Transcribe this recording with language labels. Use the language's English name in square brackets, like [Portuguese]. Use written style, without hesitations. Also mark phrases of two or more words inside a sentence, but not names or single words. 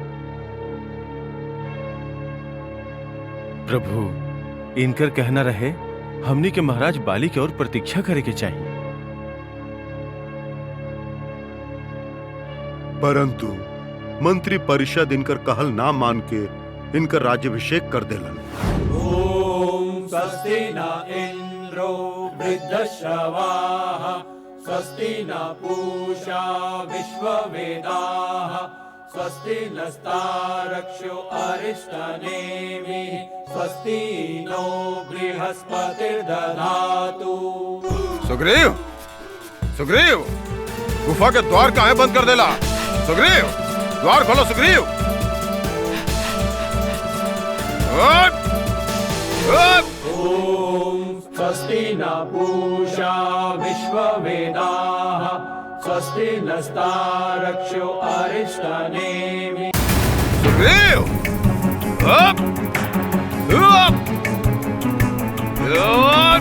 [Bhojpuri] प्रभु, इनकर कहना रहे हमनी के महाराज बाली की ओर प्रतीक्षा करे के चाहिए। परंतु मंत्री परिषद इनकर कहल ना मान के इनकर राज्याभिषेक कर देलन। [Sanskrit] ओम स्वस्ति न इंद्रो वृद्धश्रवाः स्वस्ति न पूषा विश्ववेदाः स्वस्ति नस्तारक्षो अरिष्टनेमिः स्वस्ति नो बृहस्पतिर्दधातु। [Bhojpuri] सुग्रीव, सुग्रीव, गुफा के द्वार काहे बंद कर देला? सुग्रीव, द्वार खोलो सुग्रीव। उठ, उठ। [Sanskrit] ओम स्वस्ति न पूषा विश्ववेदाः स्वस्ति नस्तारक्षो अरिष्टनेमिः। [Bhojpuri] सुग्रीव, उठ, उठ, उठ।